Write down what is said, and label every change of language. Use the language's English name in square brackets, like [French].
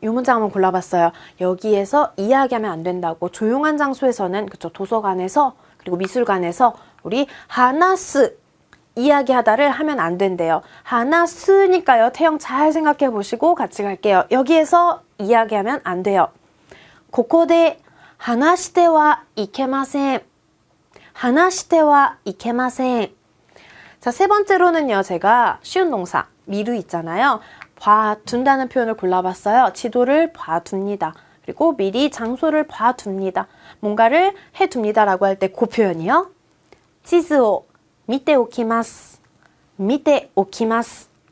[Korean] 이 문장 한번 골라봤어요. 여기에서 이야기하면 안 된다고. 조용한 장소에서는 그쵸, 도서관에서 그리고 미술관에서 우리 하나스 이야기하다를 하면 안 된대요. 하나스니까요. 태형 잘 생각해 보시고 같이 갈게요. 여기에서 이야기하면 안 돼요. [Japanese] ここで話してはいけません. 話してはいけません. [Korean] 자, 세 번째로는요. 제가 쉬운 동사 미루 있잖아요. 봐둔다는 표현을 골라봤어요. 지도를 봐둡니다. 그리고 미리 장소를 봐둡니다. 뭔가를 해둡니다라고 할 때 그 표현이요. [Japanese] 地図を見ておきます.見ておきます.